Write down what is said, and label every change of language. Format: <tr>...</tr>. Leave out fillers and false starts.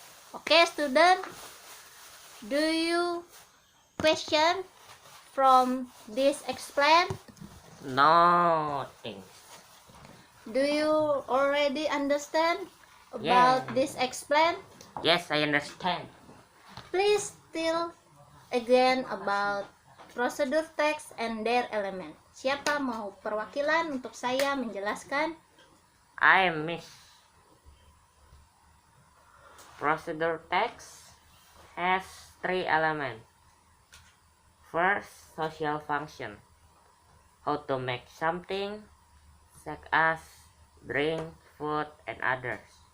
<en>Okay, student, do you question from this explain? No. Thanks. Do you already understand about Yeah. this explain? Yes, I understand. Please tell again about procedure text and their element.</en> <id>Siapa mau perwakilan untuk saya menjelaskan?</id> <en>I miss. Procedure text has 3 elements. First, social function. How to make something, such as drink, food, and others.</en>